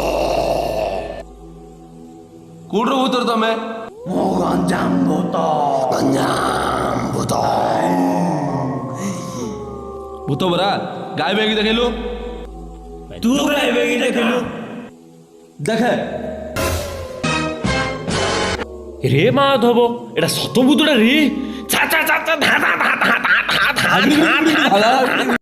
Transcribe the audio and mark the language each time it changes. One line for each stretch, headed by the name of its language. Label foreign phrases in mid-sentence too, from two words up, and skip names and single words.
Odia: କୋଉଠୁ ଭୂତ ତମେ? ମୁଁ ଗଞ୍ଜାମ ଭୂତ। ଗଞ୍ଜାମ ଭୂତ। ଭୂତ ପରା, ଗାଈ ବେଗି ଦେଖିଲୁ। ତୁ ଗାଈ ବେଗି ଦେଖିଲୁ। ଦେଖେ
Bangla: রে মাধব, এটা সত ভূতটা রে। ছা ছা ছা ছা ধা ধা ধা ধা ধা ধা ধা ধা।